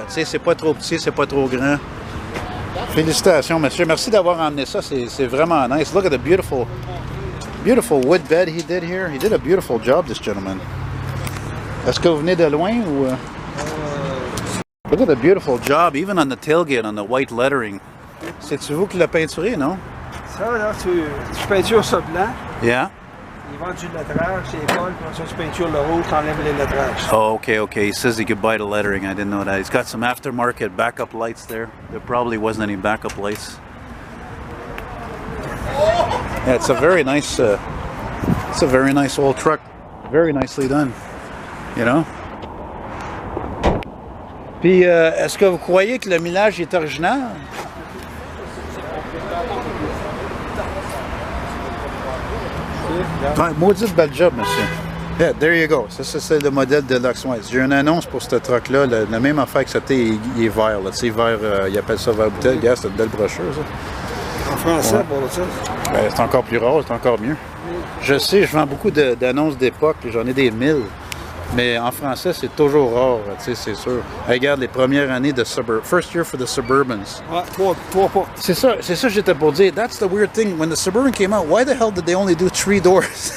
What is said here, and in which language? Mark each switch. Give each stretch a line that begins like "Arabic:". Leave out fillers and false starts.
French: Tu sais, c'est pas trop petit, c'est pas trop grand. Félicitations, monsieur. Merci d'avoir emmené ça. C'est vraiment nice.
English: Look at the beautiful wood bed he did here. He did a beautiful job, this gentleman.
French: Est-ce que vous venez de loin ou?
English: Look at the beautiful job, even on the tailgate, on the white lettering.
French: C'est-tu vous qui l'avez peinturé, non? Ça, là, tu peintures ça blanc.
English: Yeah.
French: Ils vendent du lettrage, c'est école, puis tu peintures le rouge, t'enlèves les lettrages.
English: Oh, okay. He says he could buy the lettering. I didn't know that. He's got some aftermarket backup lights there. There probably wasn't any backup lights. Yeah, it's a very nice old truck. Very nicely done. You know?
French: Puis, est-ce que vous croyez que le millage est original? Ouais, maudite bel job, monsieur.
English: Yeah, there you go.
French: Ça, c'est le modèle de Luxwise. J'ai une annonce pour ce truck-là. La même affaire que c'était, il est vert. Tu sais, vert, ils appellent ça vert bouteille. Regarde, c'est une belle brochure, ça. En français, ouais. pour ça? Ben, c'est encore plus rare, c'est encore mieux. Je sais, je vends beaucoup d'annonces d'époque, puis j'en ai des 1000. Mais en français, c'est toujours rare, tu sais, c'est sûr. Regarde les premières années de
English: First year for the Suburbans.
French: Ouais, trois portes. C'est ça que j'étais pour dire.
English: That's the weird thing. When the Suburban came out, why the hell did they only do 3 doors?